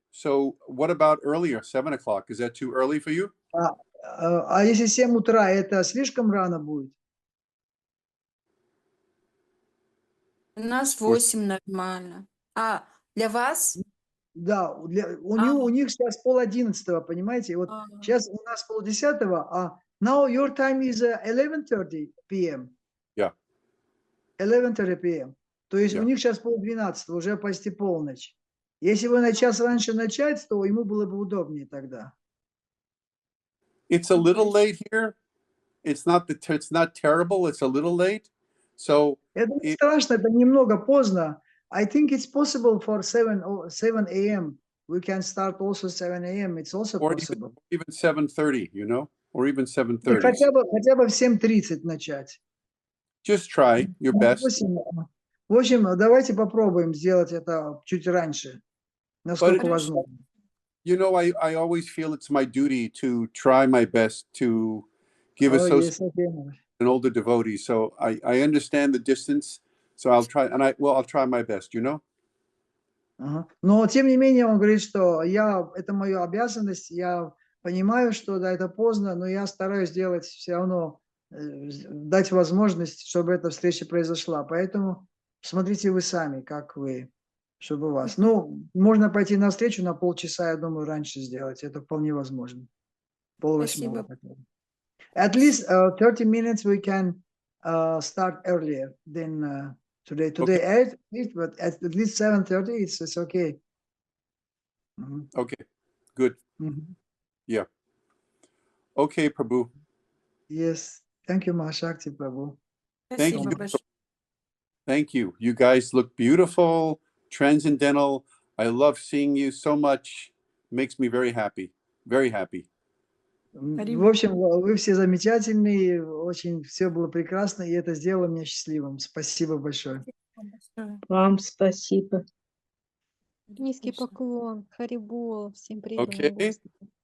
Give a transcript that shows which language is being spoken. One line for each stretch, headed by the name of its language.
English: So what about earlier, 7 o'clock? Is that too early for you?
Russian: А если 7 утра, это слишком рано будет? У нас 8 нормально. А, для вас? Да, у них сейчас 10:30, понимаете? Вот сейчас у нас 9:30, а
English: now your time is 11:30 p.m. Yeah. 11:30 p.m.
Russian: То есть у них сейчас 11:30, уже почти полночь. Если бы на час раньше начать, то ему было бы удобнее тогда.
English: It's a little late here. It's not terrible. It's a little late. So
Russian: Это не страшно, это немного поздно.
English: I think it's possible for 7 a.m. We can start also 7 a.m. It's also possible. Even 7:30, or even 7:30.
Russian: Хотя бы в 7:30 начать.
English: Just try your best.
Russian: В общем, давайте попробуем сделать это чуть раньше, насколько возможно.
English: I always feel it's my duty to try my best to give an older devotee. So I understand the distance. So I'll try, I'll try my best,
Russian: Но тем не менее он говорит, что это моя обязанность, я понимаю, что да, это поздно, но я стараюсь сделать все равно, дать возможность, чтобы эта встреча произошла. Поэтому смотрите вы сами, как вы, чтобы у вас. Ну, можно пойти на встречу на полчаса, я думаю, раньше сделать. Это вполне возможно. 7:30.
English: At least 30 minutes we can start earlier than today. Today 8, but at least 7:30 it's okay. Okay, good. Yeah. Okay, Prabhu. Yes. Thank you, Mahashakti Prabhu. Thank you. You guys look beautiful, transcendental. I love seeing you so much. Makes me very happy. Very happy.
Russian: В общем, вы все замечательные, очень все было прекрасно, и это сделало меня счастливым. Спасибо большое. Вам спасибо. Низкий поклон, Харибол, всем преданным Господу.